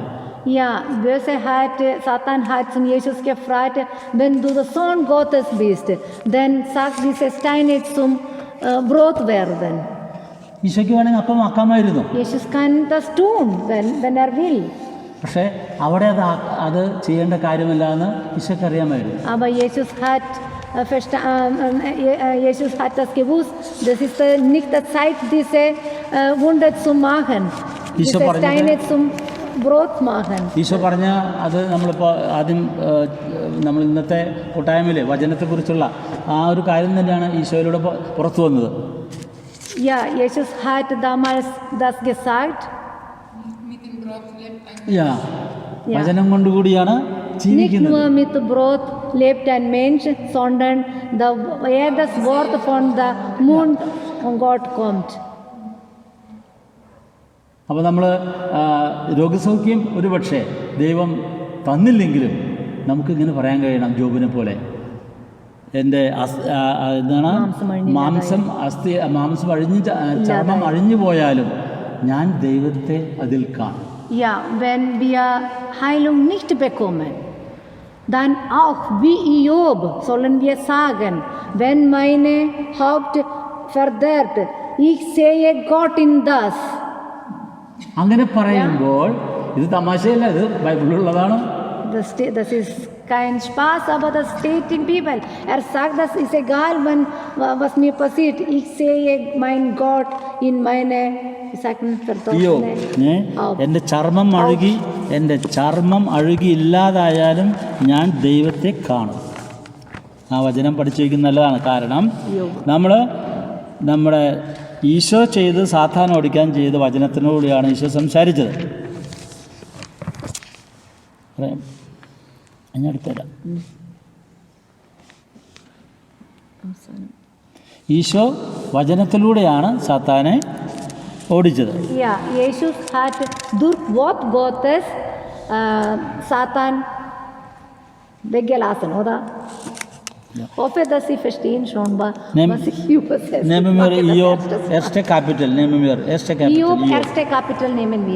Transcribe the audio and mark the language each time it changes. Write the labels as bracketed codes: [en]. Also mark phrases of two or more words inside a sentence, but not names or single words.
[de] Ja, Satan hat zum Jesus gefragt, wenn du der Sohn Gottes bist, dann sag diese Steine zum Brot werden. [ml] ഈശോയ്ക്ക് വേണമെങ്കിൽ അപ്പമാക്കാമായിരുന്നു. [de] Jesus kann das tun, wenn will. [ml] പക്ഷേ അവിടെ അത് ചെയ്യേണ്ട കാര്യമല്ല എന്ന് ഈശോയ്ക്ക് അറിയാമായിരുന്നു. [de] Aber Jesus hat das gewusst, das ist nicht die Zeit, diese Wunder zu machen, diese Steine zum Brot machen. [ml] ഈശോ പറഞ്ഞ അത് നമ്മളിപ്പോൾ ആദ്യം നമ്മൾ ഇന്നത്തെ കൂട്ടായ്മയിൽ വചനത്തെക്കുറിച്ചുള്ള ആ ഒരു കാര്യം തന്നെയാണ് ഈശോയിലൂടെ പുറത്തു വന്നത്. [de] Ja, Jesus hat damals das gesagt. Mit dem Brot lebt ein Ja, [ml] വചനം കൊണ്ടുകൂടിയാണ് [de] Nicht [ml] ജീവിക്കുന്നത്. [de] nur mit Brot lebt ein Mensch, sondern das Wort von der Mund von Gott kommt. [ml] അപ്പോൾ നമ്മൾ രോഗസൗഖ്യം ഒരു പക്ഷേ ദൈവം തന്നില്ലെങ്കിലും നമുക്കിങ്ങനെ പറയാൻ കഴിയണം, ജോബിനെ പോലെ എൻ്റെ എന്താണ് മാംസം അഴിഞ്ഞ് ചർമ്മം അഴിഞ്ഞു പോയാലും ഞാൻ ദൈവത്തെ അതിൽ കാണും. [de] Ja, wenn wir Heilung nicht bekommen, dann auch wie Job sollen wir sagen, wenn meine Haupt verderbt, ich sehe Gott in das. [ml] അങ്ങനെ പറയുമ്പോൾ ഇത് തമാശയല്ല, ഇത് ബൈബിളിലുള്ളതാണ്. [de] Das ist kein Spaß, aber das steht in der Bibel. Sagt, das ist egal, was mir passiert. Ich sehe meinen Gott in meine, verdorbene Haupt. [ml] എൻ്റെ ചർമ്മം അഴുകി ഇല്ലാതായാലും ഞാൻ ദൈവത്തെ കാണും. ആ വചനം പഠിച്ചു വയ്ക്കുന്നത് നല്ലതാണ്. കാരണം നമ്മുടെ ഈശോ ചെയ്ത് സാത്താൻ ഓടിക്കാൻ ചെയ്ത് വചനത്തിനോടെയാണ് ഈശോ സംസാരിച്ചത്. അടുത്തരാം. ഈശോ വചനത്തിലൂടെയാണ് സാത്താനെ ഓടിച്ചത്. [de] Ja, Jesus hat durch Wort Gottes Satan weggelassen, oder? Ja. Ich hoffe, dass Sie verstehen schon, was ich übersetze. Nehmen wir Hiob, erste Kapitel. Hiob, erste Kapitel nehmen wir.